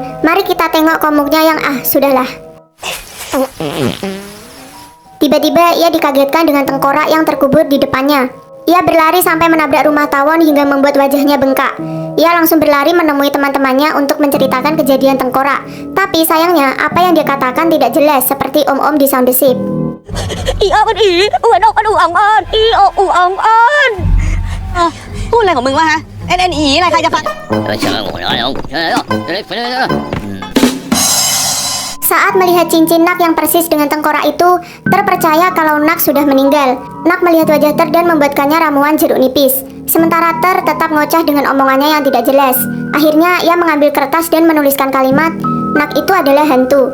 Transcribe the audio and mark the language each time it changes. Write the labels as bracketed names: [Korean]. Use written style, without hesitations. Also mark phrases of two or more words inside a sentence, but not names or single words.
[Indonesian] Mari kita tengok komuknya yang sudahlah. Tiba-tiba ia dikagetkan dengan tengkorak yang terkubur di depannya. Ia berlari sampai menabrak rumah tawon hingga membuat wajahnya bengkak. Ia langsung berlari menemui teman-temannya untuk menceritakan kejadian tengkorak. Tapi sayangnya, apa yang dia katakan tidak jelas seperti om-om di Sound the Ship. [Thai] อีอ้อนอีอ้วนอกกระดูอ่องอ่อนอีโออูอ่องอ่อนพูดอะไรของมึงวะฮะเอ็นอีอะไรใครจะฟัง [Indonesian] Saat melihat cincin Nak yang persis dengan tengkorak itu, Ter percaya kalau Nak sudah meninggal. Nak melihat wajah Ter dan membuatkannya ramuan jeruk nipis. Sementara Ter tetap ngoceh dengan omongannya yang tidak jelas. Akhirnya ia mengambil kertas dan menuliskan kalimat, Nak itu adalah hantu.